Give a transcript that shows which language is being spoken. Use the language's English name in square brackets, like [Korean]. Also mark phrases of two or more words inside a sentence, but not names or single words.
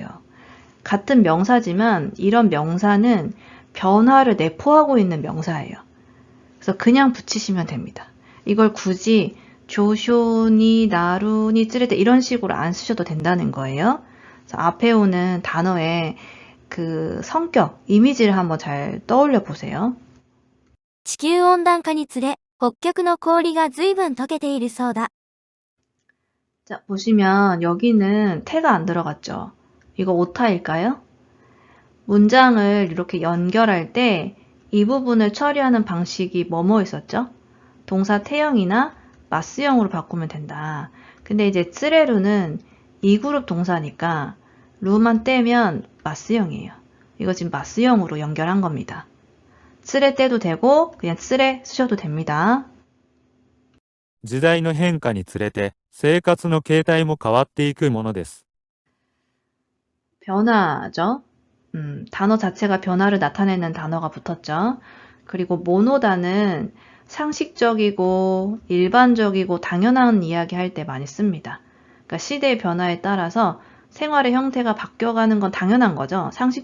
[Korean] 같은 명사지만 이런 명사는 변화를 내포하고 있는 명사예요. 그래서 그냥 붙이시면 됩니다. 이걸 굳이 조쇼니, 나루니, 찌레데 이런 식으로 안 쓰셔도 된다는 거예요. 그래서 앞에 오는 단어의 그 성격, 이미지를 한번 잘 떠올려 보세요. [Japanese] 地球温暖化につれ、北極の氷が随分溶けているそうだ。 [Korean] 자, 보시면 여기는 태가 안 들어갔죠. 이거 오타일까요? 문장을 이렇게 연결할 때 이 부분을 처리하는 방식이 뭐뭐 있었죠? 동사 태형이나 마스형으로 바꾸면 된다. 근데 이제 쓰레루는 2그룹 동사니까 루만 떼면 마스형이에요. 이거 지금 마스형으로 연결한 겁니다. 쓰레 떼도 되고 그냥 쓰레 쓰셔도 됩니다. [Japanese] 時代の変化につれて、生活の形態も変わっていくものです。 [Korean] 변화죠. 단어 자체가 변화를 나타내는 단어가 붙었죠. 그리고 모노다는 상식적이고 일반적이고 당연한 이야기 할 때 많이 씁니다. 그러니까 시대의 변화에 따라서 생활의 형태가 바뀌어가는 건 당연한 거죠.